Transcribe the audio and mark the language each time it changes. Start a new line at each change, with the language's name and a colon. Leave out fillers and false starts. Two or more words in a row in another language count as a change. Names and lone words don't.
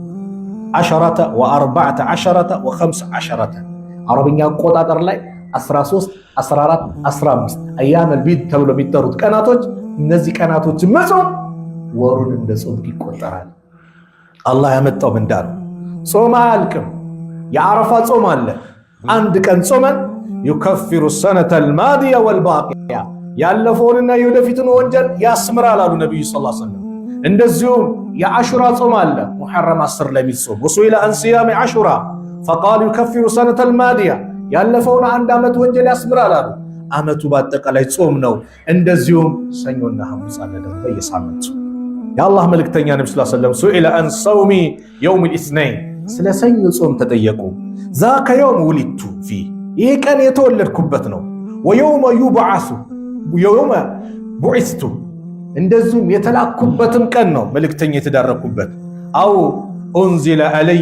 Amharic: و14 و15 አረብኛ አቆጣጠር ላይ 13 14 15
Arabic: أيام البيض
Amharic: ተብሎ የሚጠሩት ቀናቶች፣ እነዚህ ቀናቶች መጾም ወሩን እንደ ጾም ይቆጠራል። አላህ ያመጣው ምንዳ ነው። ጾም አያልቅም። የአረፋ ጾም አለ። አንድ ቀን ጾመን
Arabic: يكفر السنة الماضية والباقية
Amharic: ያለፈውንና የወደፊቱን ወንጀል ያስምራል አሉ ነብዩ
Arabic: صلى الله عليه وسلم።
Amharic: እንደዚሁም የአሹራ ጾም አለ ሙሐረም 10 ላይ የሚጾም
Arabic: وسئل عن صيام عاشوراء فقال يكفر السنة الماضية
Amharic: ያለፈውን አንድ አመት ወንጀል ያስምራል አሉ። አመቱ በአጠቃላይ ጾም ነው። እንደዚሁም ሰኞና ሐሙስ አለ ደግሞ በየሳምንቱ። የአላህ መልእክተኛ ነብዩ
Arabic: صلى الله عليه وسلم سئل عن صوم يوم الاثنين
Amharic: ስለ ሰኞ ጾም ተጠየቁ።
Arabic: ذاك يوم ولدت في
Amharic: ይሄ ቀን የተወለድኩበት ነው።
Arabic: ويوم يبعث يوم بعثت
Amharic: እንደዚሁም የተላኩበትም ቀን ነው መልእክተኛ የተዳረኩበት።
Arabic: أو أنزل علي